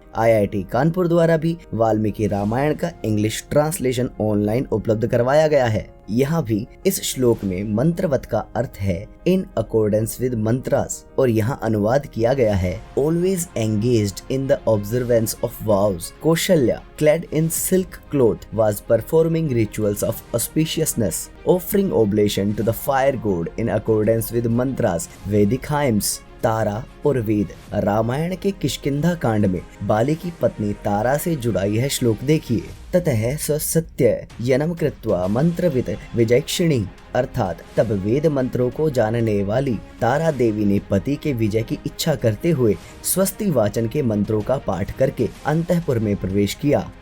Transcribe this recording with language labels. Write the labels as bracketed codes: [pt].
[hi] IIT Kanpur द्वारा भी वाल्मीकि रामायण का इंग्लिश ट्रांसलेशन ऑनलाइन उपलब्ध करवाया गया है। यहाँ भी इस श्लोक में मंत्रवत का अर्थ है [en] in accordance with mantras, [hi] और यहाँ अनुवाद किया गया है [en] Always engaged in the observance of vows. Kaushalya clad in silk cloth was performing rituals of auspiciousness, offering oblation to the fire god in accordance with mantras, Vedic hymns। [hi] तारा और वेद। रामायण के किष्किंधा कांड में बाली की पत्नी तारा से जुड़ा यह श्लोक देखिए। [sa] ततः सत्य यनम कृत्वा मंत्रवित विजयक्षिणी, [hi] अर्थात तब वेद मंत्रों को जानने वाली तारा देवी ने पति के विजय की इच्छा करते हुए स्वस्ति वाचन के मंत्रों का पाठ करके अंतःपुर में प्रवेश किया।